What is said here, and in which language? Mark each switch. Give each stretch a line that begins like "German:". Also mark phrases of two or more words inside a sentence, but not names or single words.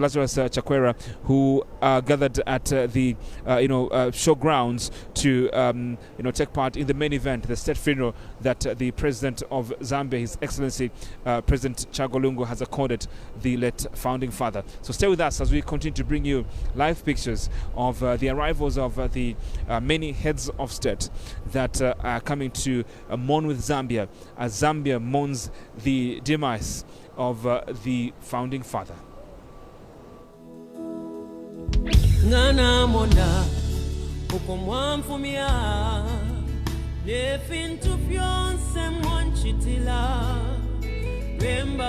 English: Lazarus Chakwera, who gathered at the showgrounds to take part in the main event, the state funeral that the President of Zambia, His Excellency President Chagolungu, has accorded the late founding father. So stay with us as we continue to bring you live pictures of the arrivals of the many heads of state that are coming to mourn with Zambia, as Zambia mourns the demise of the founding father.
Bemba: Ngana mona ukomwamfumia nefintu fyonse mwanchitila Bemba